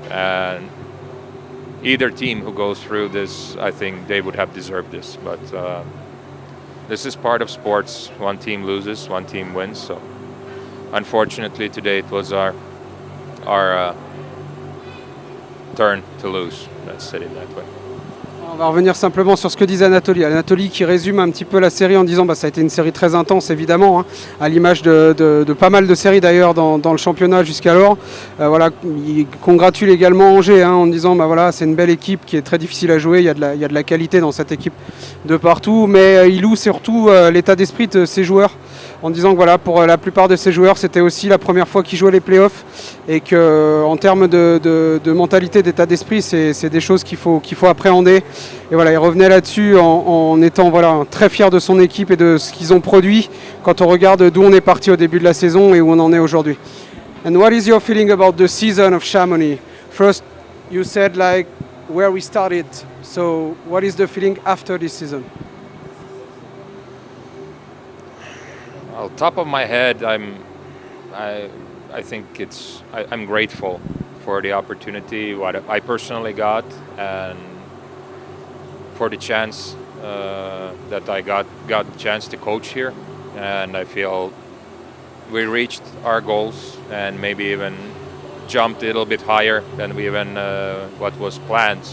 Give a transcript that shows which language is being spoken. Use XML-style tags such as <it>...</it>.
<en>And either team who goes through this, I think they would have deserved this. But this is part of sports. One team loses, one team wins. So unfortunately today it was our turn to lose. Let's say it that way.</en> <fr>On va revenir simplement sur ce que disait Anatoly. Anatoly qui résume un petit peu la série en disant ça a été une série très intense évidemment, hein, à l'image de pas mal de séries d'ailleurs dans le championnat jusqu'alors. Voilà, il congratule également Angers, hein, en disant voilà, c'est une belle équipe qui est très difficile à jouer, il y a de la qualité dans cette équipe de partout, mais il loue surtout l'état d'esprit de ses joueurs en disant que voilà, pour la plupart de ces joueurs c'était aussi la première fois qu'ils jouaient les playoffs et qu'en termes de mentalité, d'état d'esprit, c'est des choses qu'il faut appréhender. Et voilà, il revenait là-dessus en étant voilà, très fier de son équipe et de ce qu'ils ont produit quand on regarde d'où on est parti au début de la saison et où on en est aujourd'hui.</fr> <en>And what is your feeling about the season of Chamonix? First, you said like where we started. So, what is the feeling after this season? Well, top of my head, I think I'm grateful for the opportunity what I personally got and for the chance that I got the chance to coach here, and I feel we reached our goals and maybe even jumped a little bit higher than we even what was planned.</en>